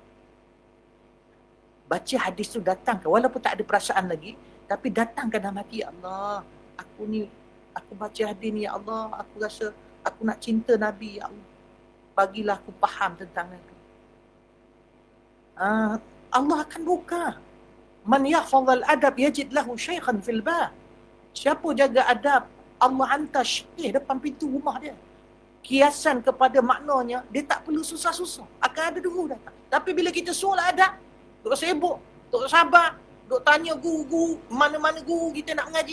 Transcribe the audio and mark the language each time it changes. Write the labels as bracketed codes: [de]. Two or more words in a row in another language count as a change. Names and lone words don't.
[ms] Baca hadis tu datangkan, walaupun tak ada perasaan lagi, tapi datangkan dalam hati, [ar] يا الله, [ms] aku baca hadis ni, [ar] يا الله, [ms] aku rasa aku nak cinta Nabi, [ar] يا الله. [ms] Bagilah aku faham tentang Nabi. Allah akan buka. [ar] من يحفظ الأدب يجد له شيخا في الباب. [ms] Siapa jaga adab, Allah hantar syaikh depan pintu rumah dia. Kiasan kepada maknanya, dia tak perlu susah-susah. Akan ada guru datang. Tapi bila kita suruh adab, duk sibuk, duk sabar, duk tanya guru-guru, mana-mana guru kita nak mengaji.